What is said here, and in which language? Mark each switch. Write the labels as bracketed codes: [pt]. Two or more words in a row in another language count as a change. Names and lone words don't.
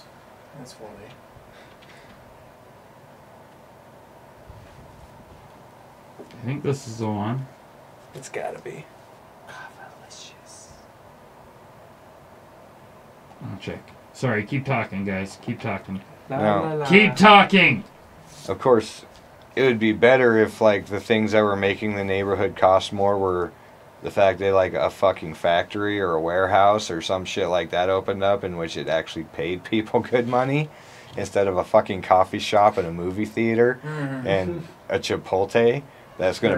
[en] That's funny. I think this is the one. It's gotta be. I'll check. Sorry, keep talking, guys. Keep talking. La, No. la, la. Keep talking. Of course, it would be better if like the things that were making the neighborhood cost more were the fact that like a fucking factory or a warehouse or some shit like that opened up in which it actually paid people good money instead of a fucking coffee shop and a movie theater and a Chipotle that's going